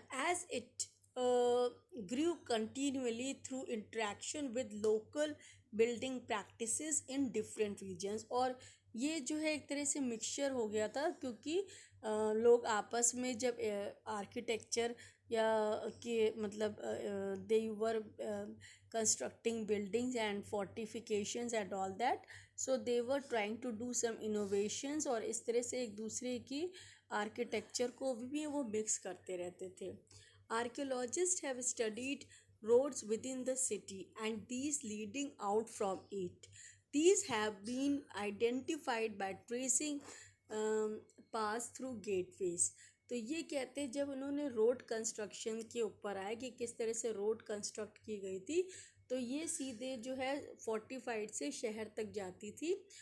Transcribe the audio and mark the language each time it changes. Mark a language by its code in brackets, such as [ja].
[en] As it grew continually through interaction with local building practices in different regions। [hi] और ये जो है एक तरह से मिक्सचर हो गया था क्योंकि लोग आपस में जब आर्किटेक्चर या के मतलब [en] they were constructing buildings and fortifications and all that, so they were trying to do some innovations [hi] और इस तरह से एक दूसरे की आर्किटेक्चर को भी वो मिक्स करते रहते थे। [en] Archaeologist have studied roads within the city and these leading out from it। These have been identified by tracing paths through gateways। [hi] तो ये कहते हैं जब उन्होंने रोड कंस्ट्रक्शन के ऊपर आए कि किस तरह से रोड कंस्ट्रक्ट की गई थी, तो ये सीधे जो है फोर्टिफाइड से शहर तक जाती थी।